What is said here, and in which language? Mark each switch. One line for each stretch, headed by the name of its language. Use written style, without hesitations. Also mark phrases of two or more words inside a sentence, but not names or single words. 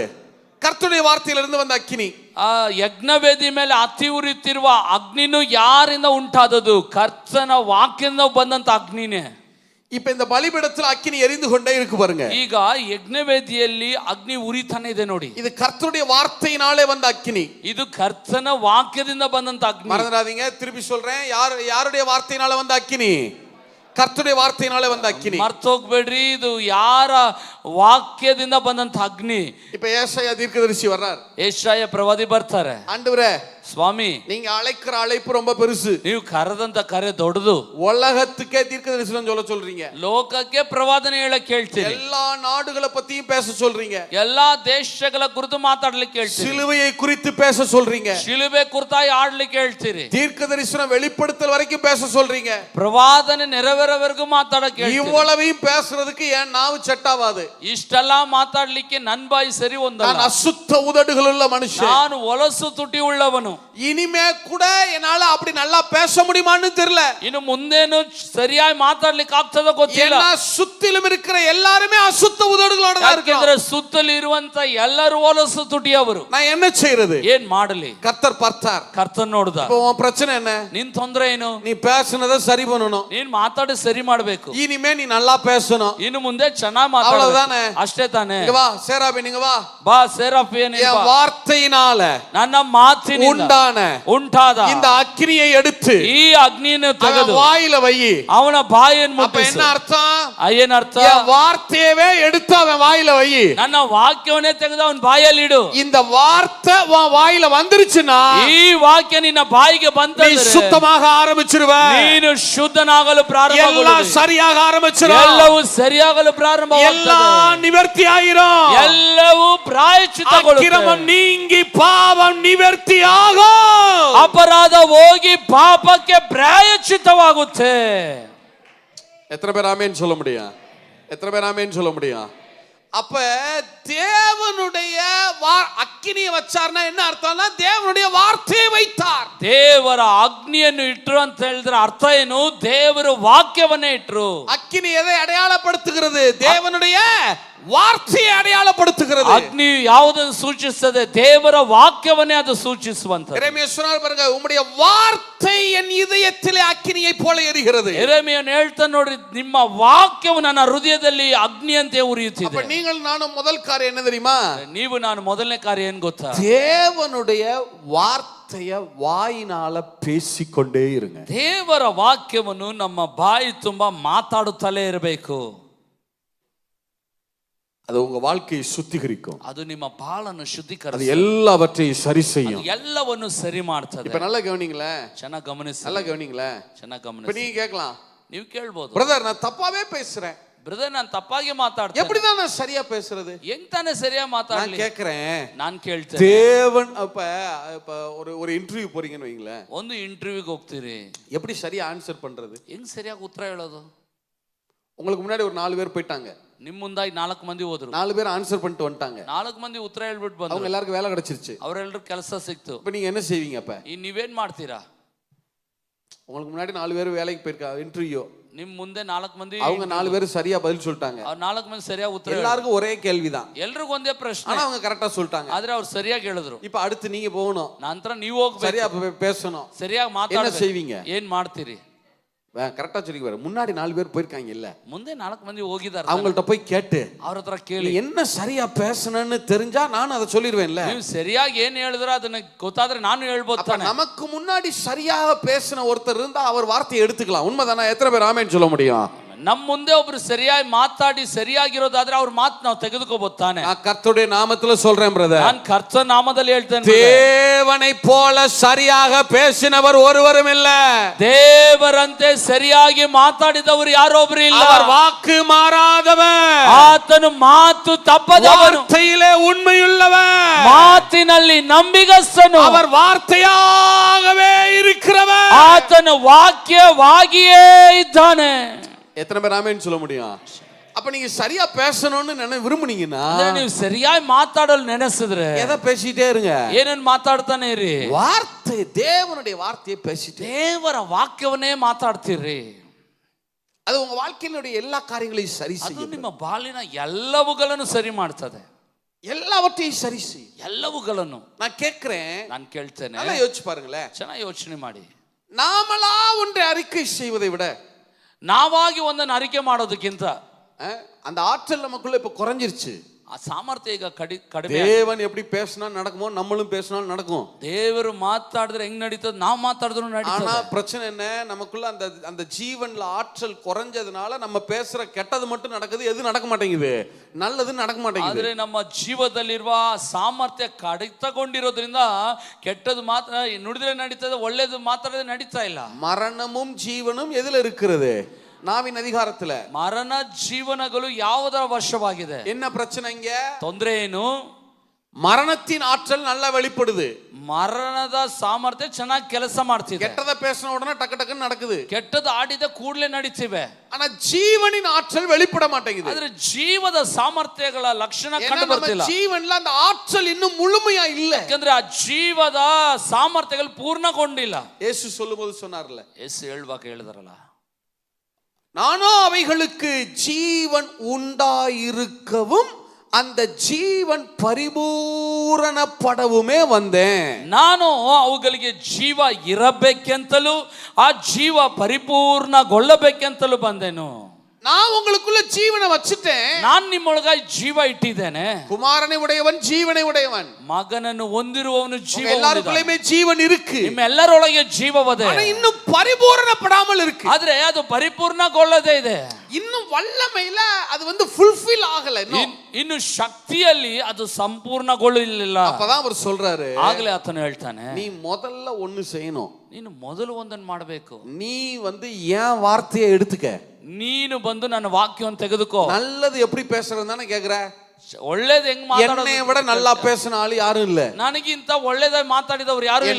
Tamil: கர்த்தருடைய வார்த்தையிலிருந்து வந்த அக்கினி.
Kannada: ಆ ಯಜ್ಞವೇದಿ ಮೇಲೆ ಹತ್ತಿ ಉರಿಯುತ್ತಿರುವ ಅಗ್ನಿನು ಯಾರಿಂದ ಉಂಟಾದದು? ಕರ್ತನ ವಾಕ್ಯದಿಂದ ಬಂದಂತ ಅಗ್ನಿನೇ.
Tamil: இப்ப இந்த பலிபீடத்துல அக்கினி எரிந்து கொண்டே இருக்கு பாருங்க.
Kannada: ಈಗ ಯಜ್ಞವೇದಿಯಲ್ಲಿ ಅಗ್ನಿ ಉರಿತಾನೆ ಇದೆ ನೋಡಿ.
Tamil: இது கர்த்தருடைய வார்த்தையினாலே வந்த அக்கினி.
Kannada: ಇದು ಕರ್ತನ ವಾಕ್ಯದಿಂದ ಬಂದಂತ ಅಗ್ನಿ.
Tamil: மறந்துடாதீங்க, திருப்பி சொல்றேன், யாருடைய வார்த்தையினால வந்த அக்கினி? கர்த்தருடைய வார்த்தையினாலே வந்த அக்கினி.
Kannada: ಮರ್ತೋಗ್ಬೇಡ್ರಿ, ಇದು ಯಾರ ವಾಕ್ಯದಿಂದ ಬಂದಂತ ಅಗ್ನಿ.
Tamil: இப்ப ஏசாயா தீர்க்கதரிசி வர்றார்.
Kannada: ಯೆಶಾಯ ಪ್ರವಾದಿ ಬರ್ತಾರೆ.
Tamil: ஆண்டவரே,
Kannada: ಸ್ವಾಮಿ,
Tamil: நீங்க அழைக்கிற அழைப்பு ரொம்ப பெருசு.
Kannada: ನೀವು ಕರೆದಂತ ಕರೆ ದೊಡ್ಡದು.
Tamil: உலகத்துக்கே தீர்க்கதரிசனம் சொல்ல சொல்றீங்க.
Kannada: ಲೋಕಕ್ಕೆ ಪ್ರವಾದನೆ ಹೇಳಕ್ ಹೇಳ್ತೀರಿ.
Tamil: எல்லா நாடுகளை பத்தியும் பேச சொல்றீங்க.
Kannada: ಎಲ್ಲಾ ದೇಶಗಳ ಕುರಿತು ಮಾತಾಡ್ಲಿಕ್ಕೆ ಹೇಳ್ತೀರಿ.
Tamil: சிலுவையை குறித்து பேச சொல்றீங்க.
Kannada: ಶಿಲುಬೆ ಕುರಿತಾಗಿ ಆಡ್ಲಿಕ್ಕೆ ಹೇಳ್ತೀರಿ.
Tamil: தீர்க்கதரிசனம் வெளிப்படுத்தல் வரைக்கும் பேச சொல்றீங்க.
Kannada: ಪ್ರವಾದನೆ ನೆರವೇರವರೆಗೂ ಮಾತಾಡಕ್ಕೆ ಹೇಳ್ತೀರಿ.
Tamil: இவ்வளவையும் பேசுறதுக்கு என் நாவு செட் ஆகாது.
Kannada: ಇಷ್ಟೆಲ್ಲ ಮಾತಾಡ್ಲಿಕ್ಕೆ ನನ್ ಬಾಯಿ ಸರಿ ಒಂದಲ್ಲ.
Tamil: நான் அசுத்த உதடுகள் உள்ள மனுஷன்.
Kannada: ನಾನು ಹೊಲಸು ತುಟಿ ಉಳ್ಳವನು.
Tamil: இனிமே கூட என்னால அப்படி நல்லா பேச முடியுமான்னு தெரியல.
Kannada: ಇನ್ನು ಮುಂದೇನು ಸರಿಯಾಗಿ ಮಾತಾಡ್ಲಿಕ್ಕೆ ಆಗ್ತದ ಗೊತ್ತಿಲ್ಲ.
Tamil: ஏன்னா சுத்திலும் இருக்கிற எல்லாருமே அசுத்த உதடுகளோட தான் இருக்காங்க.
Kannada: ಯಾಕಂದ್ರೆ ಸುತ್ತಲೂ ಇರುವಂತ ಎಲ್ಲರೂ ಹೊಲಸು ತುಟಿಯವರು.
Tamil: நான் என்ன செய்யறது?
Kannada: ಏನ್ ಮಾಡಲಿ?
Tamil: கர்த்தர் பார்த்தார்.
Kannada: ಕರ್ತನ್ ನೋಡ್ದ.
Tamil: இப்போ உன் பிரச்சனை என்ன?
Kannada: ನಿನ್ ತೊಂದ್ರೆ ಏನು?
Tamil: நீ பேசுனதை சரி பண்ணணும்.
Kannada: ನೀನ್ ಮಾತಾಡಿ ಸರಿ ಮಾಡ್ಬೇಕು.
Tamil: இனிமே நீ நல்லா பேசணும்.
Kannada: ಇನ್ನು ಮುಂದೆ ಚೆನ್ನಾಗಿ ಮಾತಾಡಬೇಕು.
Tamil: அவ்வளவுதானே?
Kannada: ಅಷ್ಟೇ ತಾನೇ.
Tamil: இங்க வா சேராபி, நீங்க வா.
Kannada: ಬಾ ಸೇರಾಫಿಯನ್,
Tamil: என் வார்த்தையினால
Kannada: ನನ್ನ ಮಾತಿನಿಂದ ಉಂಟಾದ
Tamil: இந்த அக்கினியை எடுத்து
Kannada: ಈ ಅಗ್ನಿಯನ್ನು ತೆಗೆದು
Tamil: வாயில வை.
Kannada: ಅವನ ಬಾಯನ್ನು
Tamil: அப்ப
Kannada: ಮುಟ್ಟಿಸು.
Tamil: என்ன அர்த்தம்?
Kannada: ಏನರ್ಥ?
Tamil: என் வார்த்தையவே எடுத்து அவன் வாயில வை.
Kannada: ನನ್ನ ವಾಕ್ಯವನ್ನೇ ತೆಗೆದು ಅವನ ಬಾಯಲ್ಲಿ ಇಡು.
Tamil: இந்த வார்த்தை உன் வாயில வந்துருச்சுன்னா
Kannada: ಈ ವಾಕ್ಯ ನಿನ್ನ ಬಾಯಿಗೆ ಬಂತಂದ್ರೆ
Tamil: நீ சுத்தமாக ஆரம்பிச்சிருவ.
Kannada: ನೀನು ಶುದ್ಧನಾಗಲು ಪ್ರಾರಂಭವಾಗುವುದು.
Tamil: எல்லாம் சரியாக ஆரம்பிச்சிரும்.
Kannada: ಎಲ್ಲವೂ ಸರಿಯಾಗಲು ಪ್ರಾರಂಭವಾಗುತ್ತದೆ.
Tamil: எல்லாம் நிவர்த்தி ஆயிரும்.
Kannada: ಎಲ್ಲವೂ ಪ್ರಾಯಶ್ಚಿತ್ತಗೊಳ್ಳುತ್ತದೆ.
Tamil: அக்கிரமம் நீங்கி பாவம் நிவர்த்தி ஆகும்.
Kannada: ಅಪರಾಧ ಹೋಗಿ ಪಾಪಕ್ಕೆ ಪ್ರಾಯಶ್ಚಿತ್ತವಾಗುತ್ತೆ.
Tamil: எத்தனை பேர் ஆமென் சொல்ல முடியும்? எத்தனை பேர் ஆமென் சொல்ல முடியும்? அப்ப தேவனுடைய அக்கினியை வச்சார்னா என்ன அர்த்தம்னா தேவனுடைய வார்த்தையை வைத்தார்.
Kannada: ದೇವರ ಅಗ್ನಿಯನ್ನು ಇಟ್ರು ಅಂತ ಹೇಳಿದ್ರೆ ಅರ್ಥ ಏನು? ದೇವರ ವಾಕ್ಯವನ್ನೇ ಇಟ್ರು.
Tamil: அக்கினி எதை அடையாளப்படுத்துகிறது? தேவனுடைய வார்த்தையை அடையாளப்படுத்துகிறது.
Kannada: ಅಗ್ನಿ ಯಾವುದನ್ನು ಸೂಚಿಸುತ್ತದೆ? ದೇವರ ವಾಕ್ಯವನ್ನೇ ಅದು ಸೂಚಿಸುವಂತ.
Tamil: எரேமியா சொன்னார் பாருங்க, உம்முடைய வார்த்தை என் இதயத்திலே அக்கினியை போல எரிகிறது.
Kannada: ಎರೆಮಿಯನು ಹೇಳ್ತಾನೆ ನೋಡ್ರಿ, ನಿಮ್ಮ ವಾಕ್ಯವು ನನ್ನ ಹೃದಯದಲ್ಲಿ ಅಗ್ನಿಯಂತೆ ಉರಿಯುತ್ತಿದೆ.
Tamil: அப்ப நீங்கள் நானும் முதல் காரியம் என்ன தெரியுமா?
Kannada: ನೀವು ನಾನು ಮೊದಲನೇ ಕಾರ್ಯ ಏನ್ ಗೊತ್ತಾ?
Tamil: தேவனுடைய வார்த்தைய வாயினால பேசிக்கொண்டே இருங்க.
Kannada: ದೇವರ ವಾಕ್ಯವನ್ನು ನಮ್ಮ ಬಾಯಿ ತುಂಬಾ ಮಾತಾಡುತ್ತಲೇ ಇರಬೇಕು.
Tamil: அது உங்க வாழ்க்கையை சுத்திகரிக்கும்.
Kannada: ಅದು ನಿಮ್ಮ ಬಾಳನ್ನು
Tamil: அது
Kannada: ಶುದ್ಧೀಕರಿಸುತ್ತದೆ.
Tamil: எல்லாவற்றையும் சரி செய்யும்.
Kannada: ಅದು ಎಲ್ಲವನ್ನು ಸರಿ ಮಾಡ್ತದೆ.
Tamil: இப்ப நல்லா கவனிங்களே,
Kannada: ಚೆನ್ನಾಗಿ ಗಮನಿಸಿ.
Tamil: நல்லா கவனிங்களே.
Kannada: ಚೆನ್ನಾಗಿ
Tamil: இப்ப
Kannada: ಗಮನಿಸಿ.
Tamil: நீங்க கேட்கலாம்,
Kannada: ನೀವು ಕೇಳ್ಬೋದು,
Tamil: பிரதர் நான் தப்பாவே பேசுறேன்,
Kannada: ಬ್ರದರ್ ನಾನು ತಪ್ಪಾಗಿ ಮಾತಾಡ್ತೇನೆ,
Tamil: எப்படிதான் நான் சரியா பேசுறது?
Kannada: ಹೆಂಗ್ ತಾನೇ ಸರಿಯಾಗಿ
Tamil: நான்
Kannada: ಮಾತಾಡ್ಲಿ?
Tamil: கேக்குறேன்,
Kannada: ನಾನು ಕೇಳ್ತೇನೆ.
Tamil: தேவன் இப்ப ஒரு இன்டர்வியூ போறீங்கன்னு வைங்களேன்,
Kannada: ಒಂದು ಇಂಟರ್ವ್ಯೂಗೆ ಹೋಗ್ತೀರಿ,
Tamil: எப்படி சரியா ஆன்சர் பண்றது?
Kannada: ಹೆಂಗ್ ಸರಿಯಾಗಿ ಉತ್ತರ ಹೇಳೋದು?
Tamil: உங்களுக்கு முன்னாடி ஒரு 4 பேர் போயிட்டாங்க,
Kannada: ನಿಮ್ ಮುಂದಾಗಿ 4 ಮಂದಿ ಹೋದ್ರು,
Tamil: 4 பேர் ஆன்சர் பண்ணிட்டு வந்துட்டாங்க,
Kannada: 4 ಮಂದಿ ಉತ್ತರ ಹೇಳ್ಬಿಟ್ಟು
Tamil: அவங்க
Kannada: ಬಂದ್ರು,
Tamil: எல்லாருக்கும் வேலை கிடைச்சிருச்சு.
Kannada: ಅವರೆಲ್ಲರೂ ಕೆಲಸ ಸಿಕ್ತು.
Tamil: இப்ப நீங்க என்ன செய்வீங்க? அப்ப
Kannada: ನೀವೇನ್ ಮಾಡ್ತೀರಾ?
Tamil: உங்களுக்கு முன்னாடி 4 பேர் வேலைக்கு போயிருக்காங்க, இன்டர்வியூ,
Kannada: ನಿಮ್ ಮುಂದೆ 4 ಮಂದಿ,
Tamil: அவங்க 4 பேர் சரியா பதில் சொல்லிட்டாங்க.
Kannada: ಅವ್ರು 4 ಮಂದಿ ಸರಿಯಾಗಿ ಉತ್ತರ,
Tamil: எல்லாருக்கும் ஒரே கேள்விதான்,
Kannada: ಎಲ್ರಿಗೂ ಒಂದೇ ಪ್ರಶ್ನೆ,
Tamil: ஆனா அவங்க கரெக்டா சொல்லிட்டாங்க.
Kannada: ಆದ್ರೆ ಅವ್ರು ಸರಿಯಾಗಿ ಹೇಳಿದ್ರು.
Tamil: இப்ப அடுத்து நீங்க போகணும்,
Kannada: ನಂತರ ನೀವು ಹೋಗ್ಬೇಕು,
Tamil: சரியா பேசணும்,
Kannada: ಸರಿಯಾಗಿ
Tamil: என்ன
Kannada: ಮಾತಾಡ್ಬೇಕು.
Tamil: செய்வீங்க?
Kannada: ಏನ್ ಮಾಡ್ತೀರಿ?
Tamil: கரெக்டா சொல்லி முன்னாடி 4 பேர் போயிருக்காங்க இல்ல,
Kannada: ಮುಂದೆ 4 ಮಂದಿ ಹೋಗಿದ್ದಾರೆ,
Tamil: அவங்கள்ட்ட போய் கேட்டு
Kannada: ಅವ್ರ ಹತ್ರ
Tamil: நீ
Kannada: ಕೇಳಿ,
Tamil: என்ன சரியா பேசணும்னு தெரிஞ்சா நான் அதை சொல்லிடுவேன்ல.
Kannada: ನೀವು ಸರಿಯಾಗಿ ಏನ್ ಹೇಳಿದ್ರು ಅದನ್ನ ಗೊತ್ತಾದ್ರೆ ನಾನು ಹೇಳ್ಬೋದು
Tamil: அப்ப
Kannada: ತಾನೆ.
Tamil: நமக்கு முன்னாடி சரியாக பேசின ஒருத்தர் இருந்தா அவர் வார்த்தையை எடுத்துக்கலாம். உண்மைதானே? எத்தனை பேர் ஆமென் சொல்ல முடியும்?
Kannada: ನಮ್ಮ ಮುಂದೆ ಒಬ್ರು ಸರಿಯಾಗಿ ಮಾತಾಡಿ ಸರಿಯಾಗಿರೋದಾದ್ರೆ ಅವ್ರ ಮಾತು ನಾವು ತೆಗೆದುಕೋಬಹುದು ತಾನೆ.
Tamil: நான் கர்த்தருடைய நாமத்துல சொல்றேன் பிரதர்,
Kannada: ನಾನು ಕರ್ತನ ನಾಮದಲ್ಲಿ ಹೇಳ್ತೇನೆ,
Tamil: தேவனை போல சரியாக பேசினவர் ஒருவரும் இல்ல.
Kannada: ದೇವರಂತೆ ಸರಿಯಾಗಿ ಮಾತಾಡಿದವರು ಯಾರೊಬ್ರು ಇಲ್ಲ.
Tamil: அவர் வாக்கு மாறாதவர்,
Kannada: ಆತನು ಮಾತು ತಪ್ಪದವನು,
Tamil: வார்த்தையிலே உண்மையுள்ளவர்,
Kannada: ಮಾತಿನಲ್ಲಿ ನಂಬಿಗಸ್ತನು,
Tamil: அவர் வார்த்தையாகவே இருக்கிறவர்,
Kannada: ಆತನು ವಾಕ್ಯವಾಗಿಯೇ ಇದ್ದಾನೆ.
Tamil: எத்தனை பேர் ஆமென் சொல்ல முடியும்? அப்ப நீங்க சரியா பேசணும்னு விரும்புனீங்கன்னா
Kannada: ನೀವು ಸರಿಯಾಗಿ ಮಾತಾಡಲು ನೆನೆಸಿದ್ರೆ
Tamil: எதை பேசிட்டே இருங்க,
Kannada: ಏನೇನ್ ಮಾತಾಡ್ತಾನೆ ಇರಿ,
Tamil: வார்த்தை, தேவனுடைய வார்த்தையை பேசிட்டே,
Kannada: ದೇವರ ವಾಕ್ಯವನ್ನೇ ಮಾತಾಡ್ತೀರಿ.
Tamil: அது உங்க வாழ்க்கையினுடைய எல்லா காரியங்களையும் சரி
Kannada: ಅದು
Tamil: செய்யும்,
Kannada: ನಿಮ್ಮ ಬಾಳಿನ ಎಲ್ಲವುಗಳನ್ನು ಸರಿ ಮಾಡ್ತದೆ,
Tamil: எல்லாவற்றையும் சரி செய்யும்.
Kannada: ಎಲ್ಲವುಗಳನ್ನು.
Tamil: நான் கேட்கிறேன்,
Kannada: ನಾನು ಕೇಳ್ತೇನೆ,
Tamil: நல்லா யோசிச்சு பாருங்களேன்.
Kannada: ಚೆನ್ನಾಗಿ ಯೋಚನೆ ಮಾಡಿ.
Tamil: நாமளா ஒன்றை அறிக்கை செய்வதை விட
Kannada: ನಾವಾಗಿ ಒಂದನ್ನು ಅರಿಕೆ ಮಾಡೋದಕ್ಕಿಂತ
Tamil: அந்த ஆற்றல் நமக்குள்ள இப்ப குறைஞ்சிருச்சு.
Kannada: ಆ ಸಾಮರ್ಥ್ಯ ಈಗ ಕಡಿಮೆ.
Tamil: தேவன் எப்படி பேசினா நடக்குமோ நம்மளும் பேசினாலும் நடக்கும்.
Kannada: ದೇವರು ಮಾತಾಡಿದ್ರೆ ಹೆಂಗ್ ನಡೀತದೆ, ನಾವು ಮಾತಾಡಿದ್ರು
Tamil: ஆனா
Kannada: ನಡೀತದೆ.
Tamil: பிரச்சனை என்ன, நமக்குள்ள அந்த ஜீவன்ல ஆற்றல் குறைஞ்சதுனால நம்ம பேசுற கெட்டது மட்டும் நடக்குது, எது நடக்க மாட்டேங்குது, நல்லது நடக்க மாட்டேங்குது.
Kannada: ಆದ್ರೆ ನಮ್ಮ ಜೀವದಲ್ಲಿರುವ ಸಾಮರ್ಥ್ಯ ಕಡಿತಗೊಂಡಿರೋದ್ರಿಂದ ಕೆಟ್ಟದು ಮಾತ್ರ ನುಡಿದ್ರೆ ನಡೀತದೆ, ಒಳ್ಳೇದು ಮಾತಾಡಿದ್ರೆ ನಡೀತಾ ಇಲ್ಲ.
Tamil: மரணமும் ஜீவனும் எதுல இருக்கிறது? நாவின் அதிகாரத்துல.
Kannada: ಮರಣ ಜೀವನಗಳು ಯಾವುದರ ವಶವಾಗಿದೆ?
Tamil: என்ன பிரச்சனை இங்க?
Kannada: ತೊಂದರೆ ಏನು?
Tamil: மரணத்தின் ஆற்றல் நல்லா வெளிப்படுது,
Kannada: ಮರಣದ ಸಾಮರ್ಥ್ಯ ಚೆನ್ನಾಗಿ ಕೆಲಸ ಮಾಡ್ತಿದೆ.
Tamil: கெட்டத பேசின உடனே டக்கு டக்குன்னு நடக்குது,
Kannada: ಕೆಟ್ಟದ್ದು ಆಡಿದ ಕೂಡಲೇ ನಡೀತಿವೆ.
Tamil: ஆனா ஜீவனின் ஆற்றல் வெளிப்பட மாட்டேங்குது.
Kannada: ಆದ್ರೆ ಜೀವದ ಸಾಮರ್ಥ್ಯಗಳ ಲಕ್ಷಣ
Tamil: ஏன்னா
Kannada: ಕಂಡು
Tamil: நம்ம
Kannada: ಬರ್ತಿಲ್ಲ.
Tamil: ஜீவன்ல அந்த ஆற்றல் இன்னும் முழுமையா இல்ல.
Kannada: ಯಾಕಂದ್ರೆ ಆ ಜೀವದ ಸಾಮರ್ಥ್ಯಗಳು ಪೂರ್ಣಗೊಂಡಿಲ್ಲ.
Tamil: இயேசு சொல்லும்போது சொன்னார்ல,
Kannada: ಯೇಸು ಹೇಳುವಾಗ ಹೇಳಿದಾರಲ್ಲ,
Tamil: நானோ அவைகளுக்கு ஜீவன் உண்டாயிருக்கவும் அந்த ஜீவன் பரிபூரணப்படவுமே வந்தேன்.
Kannada: ನಾನು ಅವುಗಳಿಗೆ ಜೀವ ಇರಬೇಕೆಂತಲೂ ಆ ಜೀವ ಪರಿಪೂರ್ಣಗೊಳ್ಳಬೇಕೆಂತಲೂ ಬಂದೆನು.
Tamil: நான் உங்களுக்குள்ள ஜீவனை வச்சிட்டேன்,
Kannada: ನಾನು ನಿಮ್ಮೊಳಗಾಗಿ ಜೀವ ಇಟ್ಟಿದ್ದೇನೆ.
Tamil: குமாரனை உடையவன் ஜீவனை உடையவன்,
Kannada: ಮಗನನ್ನು ಹೊಂದಿರುವವನು ಜೀವ
Tamil: எல்லாருக்குள்ளேயுமே ஜீவன் இருக்கு,
Kannada: ನಿಮ್ಮ ಎಲ್ಲರೊಳಗೆ ಜೀವವದೆ,
Tamil: ஆனா இன்னும் பரிபூரணப்படாமல் இருக்கு.
Kannada: ಆದ್ರೆ ಅದು ಪರಿಪೂರ್ಣಗೊಳ್ಳದೇ ಇದೆ.
Tamil: இன்னும் வல்லமையில அது ஃபுல்ஃபில் ஆகல.
Kannada: ಇನ್ನು ಶಕ್ತಿಯಲ್ಲಿ ಅದು ಸಂಪೂರ್ಣಗೊಳ್ಳಲಿಲ್ಲ.
Tamil: அப்பதான் அவர் சொல்றாரு,
Kannada: ಆಗಲೇ ಆತನು ಹೇಳ್ತಾನೆ,
Tamil: நீ முதல்ல ஒண்ணு செய்யணும்,
Kannada: ನೀನು ಮೊದಲು ಒಂದನ್ನು ಮಾಡಬೇಕು.
Tamil: நீ என் வார்த்தையை எடுத்துக்க,
Kannada: ನೀನು ಬಂದು ನನ್ನ ವಾಕ್ಯವನ್ನು ತೆಗೆದುಕೋ.
Tamil: நல்லது எப்படி பேசுறது தானே கேக்குற,
Kannada: ಒಳ್ಳೇದು ಹೆಂಗ್
Tamil: என்னை விட நல்லா பேசின ஆள் யாரும் இல்ல,
Kannada: ನನಗಿಂತ ಒಳ್ಳೇದಾಗಿ ಮಾತಾಡಿದವರು ಯಾರು ಇಲ್ಲ.